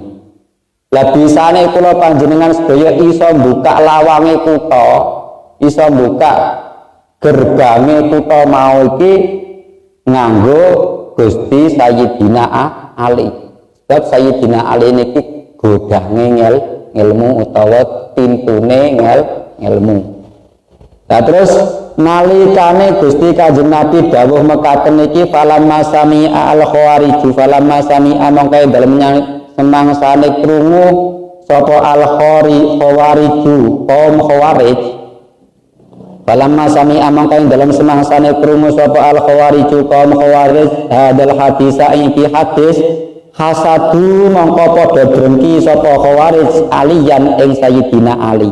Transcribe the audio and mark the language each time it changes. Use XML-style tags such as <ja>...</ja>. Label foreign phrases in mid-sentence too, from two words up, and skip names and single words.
<jv>Lah bisane kula panjenengan sedaya iso buka lawange kutha, iso buka gerbange kutha mau iki nganggo Gusti Sayyidina Ali. Sebab Sayyidina Ali niki godange ilmu utawa pintune ilmu. Nah terus nalikane Gusti Kanjeng Nabi dawuh mekaten iki</jv> <ar>فلما سمع الخوارج, فلما سمع</ar> <jv>mongko dalem semangsane krungu sapa al-khawariju kaum khawarij,</jv> <ar>فلما سمع</ar> <jv>mongko dalem semangsane krungu sapa al-khawariju kaum khawarij</jv> <ar>هذا الحديث</ar> <jv>iki hadis hasadu mongko padha drengki sapa khawarij aliyan ing Sayyidina Ali.</jv>